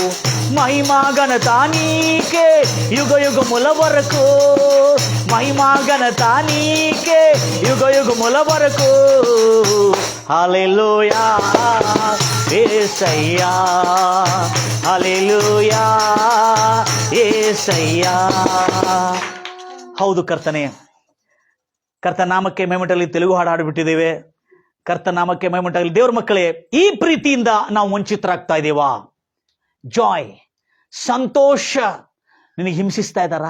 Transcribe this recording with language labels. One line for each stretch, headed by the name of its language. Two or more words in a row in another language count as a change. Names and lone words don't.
Telugu: మహిమా ఘనత నీకే యుగ యుగముల వరకు, మహిమా ఘనత నీకే యుగ యుగముల వరకు. హల్లెలూయా యేసయ్యా. హల్లెలూయಾ యేಸಯ್ಯಾ.
Kannada: ಹೌದು ಕರ್ತನೇ, ಕರ್ತನಾಮಕ್ಕೆ ಮಹಿಮೆಯುಂಟಾಗಲಿ. ತೆಲುಗು ಹಾಡು ಹಾಡಿಬಿಟ್ಟಿದ್ದೇವೆ. ಕರ್ತನಾಮಕ್ಕೆ ಮಹಿಮೆಯುಂಟಾಗಲಿ. ದೇವರ ಮಕ್ಕಳೇ, ಈ ಪ್ರೀತಿಯಿಂದ ನಾವು ವಂಚಿತರಾಗ್ತಾ ಇದ್ದೇವಾ? ಜಾಯ್, ಸಂತೋಷ. ನಿನಗೆ ಹಿಂಸಿಸ್ತಾ ಇದ್ದಾರಾ?